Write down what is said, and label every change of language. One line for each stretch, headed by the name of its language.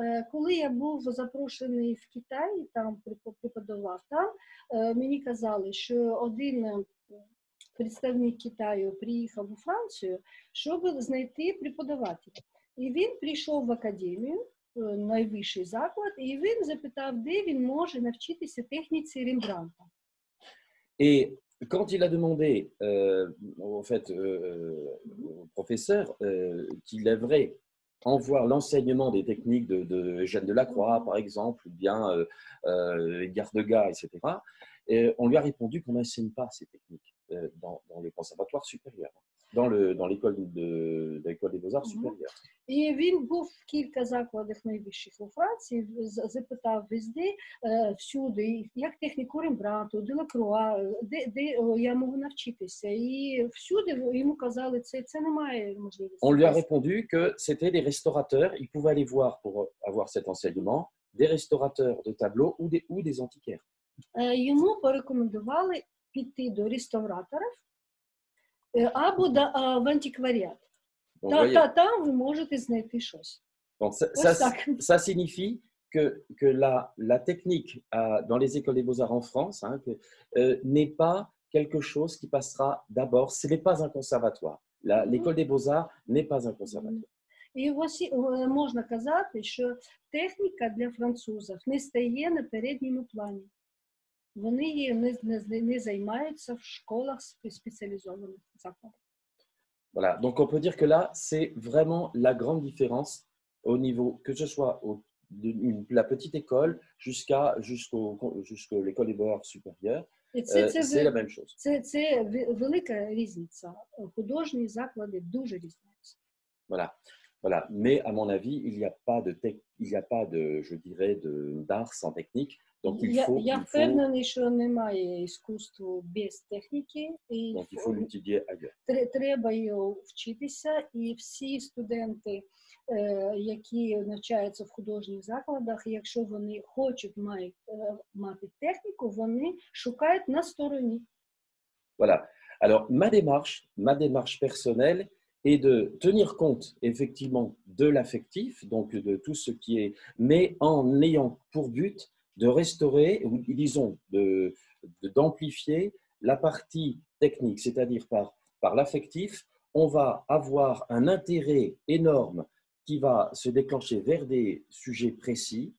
Ukrainian: Коли я був запрошений в Китай, там преподавав, там мені казали, що один представник Китаю приїхав у Францію, щоб знайти преподавателя. І він прийшов в академію, найвищий заклад, і він запитав, де він може навчитися техніці Рембрандта.
French: Et quand il a demandé en fait, au professeur qu'il aimerait en voir l'enseignement des techniques de Eugène Delacroix, par exemple, ou bien Edgar Degas, etc., on lui a répondu qu'on n'enseigne pas ces techniques dans les conservatoires supérieurs, dans l'école des beaux-arts supérieurs.
Ukrainian: І він був в кілька закладах найвищих у Франції, запитав везде, всюди, як техніку Рембрандту, Делакруа, де я можу навчитися. І всюди йому казали, це немає можливості.
French: On lui a répondu que c'était des restaurateurs, il pouvait aller voir pour avoir cet enseignement, des restaurateurs de tableaux ou des antiquaires.
Ukrainian: Йому порекомендували піти до реставраторів або в антикваріат. Там ви можете знайти щось.
French: Donc, ça signifie que la technique dans les écoles des beaux-arts en France n'est pas quelque chose qui passera d'abord, ce n'est pas un conservatoire. L'école des beaux-arts n'est pas un conservatoire.
Ukrainian: І ось можна казати, що техніка для французів не стає на передньому плані. Вони її не займаються в школах спеціалізованих закладах.
French: Voilà, donc on peut dire que là, c'est vraiment la grande différence au niveau, que ce soit la petite école jusqu'à l'école des beaux-arts supérieure, c'est la même chose.
Ukrainian: Це велика різниця. Художні заклади дуже різняться.
French: Voilà. Mais à mon avis, il n'y a pas de, je dirais, d'art sans technique. Donc
Ukrainian: Я впевнений, що немає іскусства без техніки.
French: Donc il faut l'étudier ailleurs.
Ukrainian: Треба його вчитися, і всі студенти, які навчаються в художніх закладах, якщо вони хочуть мати техніку, вони шукають на стороні.
French: Voilà. Alors, ma démarche personnelle est de tenir compte effectivement de l'affectif, donc de tout ce qui est, mais en ayant pour but de restaurer, ou disons d'amplifier la partie technique, c'est-à-dire par l'affectif, on va avoir un intérêt énorme qui va se déclencher vers des sujets précis.